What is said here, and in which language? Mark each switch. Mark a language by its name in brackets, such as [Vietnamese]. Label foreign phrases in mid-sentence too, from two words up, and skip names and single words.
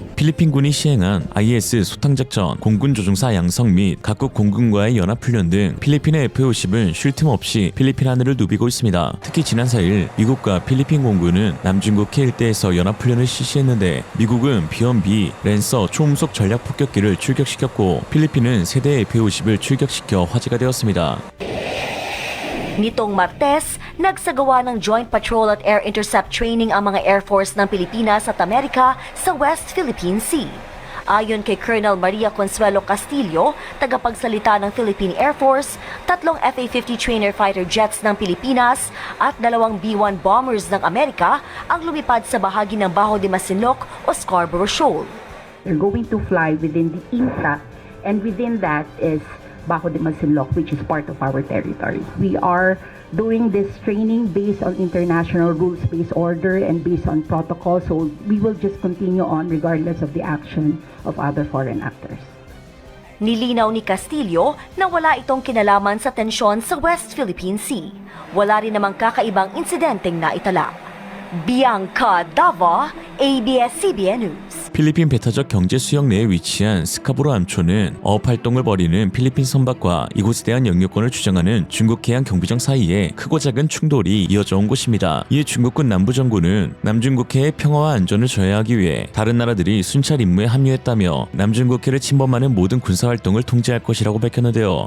[Korean] 필리핀군이 시행한 IS 소탕작전, 공군 조종사 양성 및 각국 공군과의 연합훈련 등 필리핀의 FA-50은 쉴 틈 없이 필리핀 하늘을 누비고 있습니다. 특히 지난 4일 미국과 필리핀 공군은 남중국해 일대에서 연합훈련을 실시했는데 미국은 B-1B 랜서 초음속 전략 폭격기를 출격시켰고 필리핀은 세대의 F-50을 출격시켜 화제가 되었습니다. [Filipino] Nitong Martes, nagsagawa ng [English] Joint Patrol [Filipino] at [English] Air Intercept Training [Filipino] ang mga [English] Air Force [Filipino] ng Pilipinas at Amerika sa West Philippine Sea. Ayon kay Colonel Maria Consuelo Castillo, tagapagsalita ng Philippine Air Force, 3 FA-50 [English] trainer fighter jets [Filipino] ng Pilipinas at 2 B-1 bombers ng Amerika ang lumipad sa bahagi ng Bajo de Masinloc o Scarborough Shoal. [English] They're going to fly within the INTA, and within that is Bajo de Masinloc, which is part of our territory. We are doing this training based on international rules-based order and based on protocol, so we will just continue on regardless of the action of other foreign actors. [Filipino] Nilinaw ni Castillo na wala itong kinalaman sa tensyon sa West Philippine Sea. Wala rin namang kakaibang insidenteng naitala. Bianca Dava, ABS-CBN News. [Korean] 필리핀 배타적 경제 수역 내에 위치한 스카보로 암초는 어업 활동을 벌이는 필리핀 선박과 이곳에 대한 영유권을 주장하는 중국 해양 경비정 사이에 크고 작은 충돌이 이어져 온 곳입니다. 이에 중국군 남부정부는 남중국해의 평화와 안전을 저해하기 위해 다른 나라들이 순찰 임무에 합류했다며 남중국해를 침범하는 모든 군사활동을 통제할 것이라고 밝혔는데요.